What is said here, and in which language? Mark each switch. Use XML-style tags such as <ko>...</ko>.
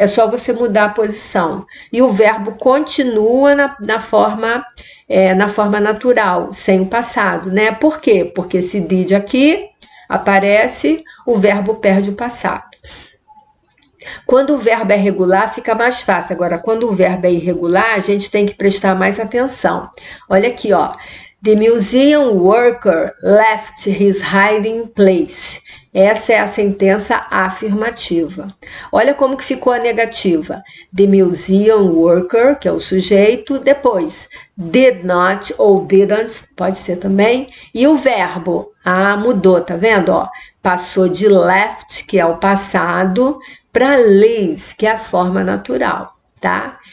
<pt>É só você mudar a posição. E o verbo continua na forma natural, sem o passado, né? Por quê? Porque esse did aqui aparece, o verbo perde o passado. Quando o verbo é regular, fica mais fácil. Agora, quando o verbo é irregular, a gente tem que prestar mais atenção. Olha aqui, ó.</pt> <en>The museum worker left his hiding place.</en> <pt>Essa é a sentença afirmativa. Olha como que ficou a negativa.</pt> <en>The museum worker,</en> <pt>que é o sujeito, depois</pt> <en>did not</en> <pt>ou didn't, pode ser também. E o verbo, mudou, tá vendo? Ó, passou de left, que é o passado, para live, que é a forma natural, tá?</pt>